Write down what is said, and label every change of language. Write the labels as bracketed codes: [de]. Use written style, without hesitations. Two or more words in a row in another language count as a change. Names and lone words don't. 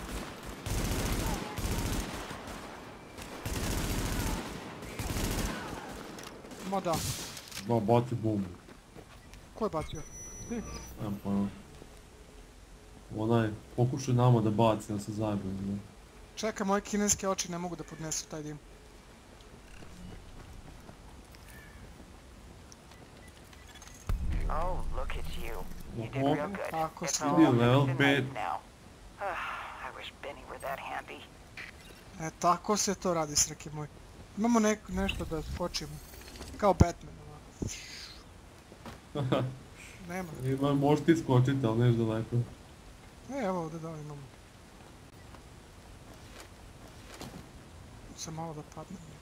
[sr] Ma da, Ma, baci bombu. ko je bacio? Ti? Nemam pojma. Onaj, pokušaj nama da baci, da se zajebaju. Ne? Čekaj, moje kineske oči ne mogu da podnesu taj dim. [en] Oh, look at you. You did [sr] Oho. [en] real good. [sr] Tako [en] It's [sr] si. [en] all [sr] Vidi, level [en] fixed and [sr] 5. [en] nice now. I wish Benny were that handy. [sr] E, tako se to radi, Sreki moj. Imamo nešto da skočimo. Kao Batman, ovako. Nema. Možeš ti skočiti, ali neš daleko. Evo ovdje da imamo. Sam malo da padnem.